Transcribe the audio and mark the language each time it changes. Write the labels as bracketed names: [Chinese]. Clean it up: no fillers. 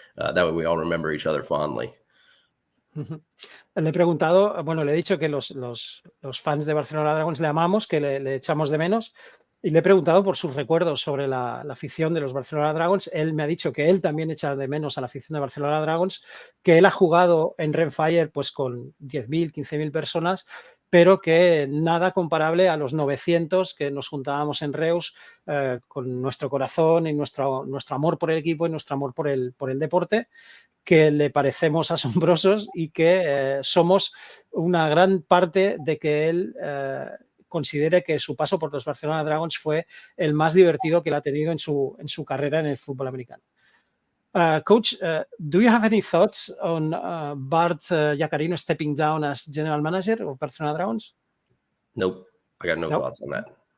[English] That way we all remember each other fondly. [Spanish] Le he preguntado, bueno, le he dicho que los fans de Barcelona Dragons le amamos, que le echamos de menos, y le he preguntado por sus recuerdos sobre la afición de los Barcelona Dragons. Él me ha dicho que él también echa de menos a la afición de Barcelona Dragons, que él ha jugado en Rhein Fire pues con 10.000, 15.000 personas, pero que nada comparable a los 900 que nos juntábamos en Reus con nuestro corazón y nuestro amor por el equipo y nuestro amor por el deporte, que le parecemos asombrosos y que somos una gran parte de que él considere que su paso por los Barcelona Dragons fue el más divertido que él ha tenido en su carrera en el fútbol americano. [English] Coach, do you have any thoughts on Bart Yacarino stepping down as general manager of Barcelona Dragons? Nope. I got no thoughts on that.